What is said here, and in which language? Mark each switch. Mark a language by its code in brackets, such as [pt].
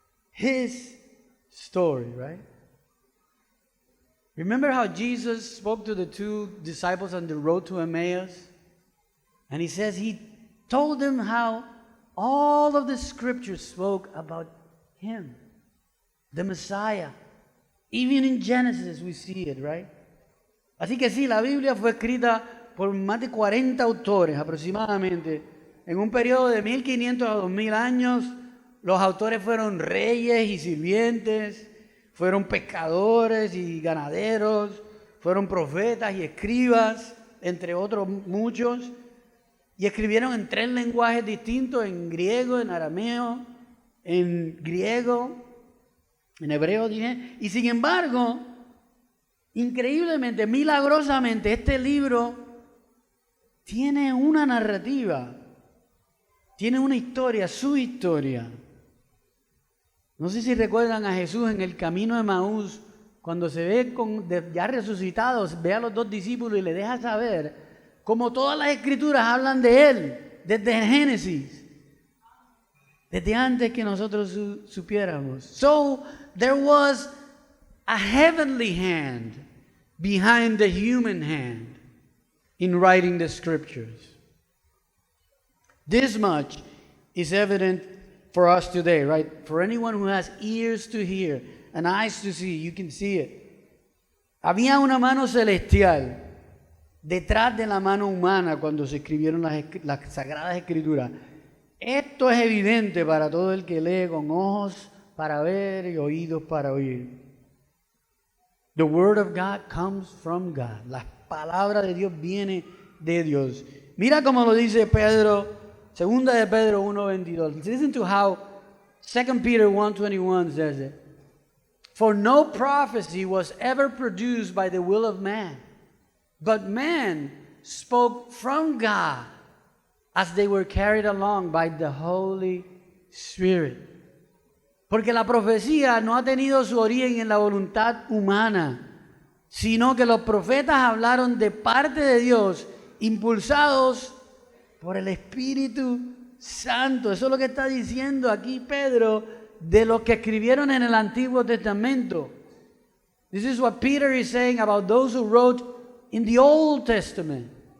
[en] His story, right? Remember how Jesus spoke to the 2 disciples on the road to Emmaus? And he says he told them how all of the scriptures spoke about him, the Messiah. Even in Genesis we see it, right? [es] Así que sí, la Biblia fue escrita por más de 40 autores aproximadamente. En un periodo de 1500 a 2000 años, los autores fueron reyes y sirvientes, fueron pescadores y ganaderos, fueron profetas y escribas, entre otros muchos, y escribieron en 3 lenguajes distintos, en griego, en arameo, en griego, en hebreo, y sin embargo, increíblemente, milagrosamente, este libro tiene una narrativa, tiene una historia, su historia. No sé si recuerdan a Jesús en el camino de Emaús, cuando se ve ya resucitados, ve a los 2 discípulos y le deja saber cómo todas las escrituras hablan de Él, desde el Génesis, desde antes que nosotros supiéramos. [en] So, there was a heavenly hand behind the human hand in writing the scriptures. This much is evident for us today, right? For anyone who has ears to hear and eyes to see, you can see it. [es] Había una mano celestial detrás de la mano humana cuando se escribieron las Sagradas Escrituras. Esto es evidente para todo el que lee con ojos para ver y oídos para oír. [en] The word of God comes from God. [es] La palabra de Dios viene de Dios. Mira cómo lo dice Pedro, segunda de Pedro 1:22. [en] Listen to how 2 Peter 1:21 says it. For no prophecy was ever produced by the will of man, but man spoke from God as they were carried along by the Holy Spirit. [es] Porque la profecía no ha tenido su origen en la voluntad humana, sino que los profetas hablaron de parte de Dios, impulsados por el Espíritu Santo. Eso es lo que está diciendo aquí Pedro de los que escribieron en el Antiguo Testamento. [en] This is what Peter is saying about those who wrote in the Old Testament.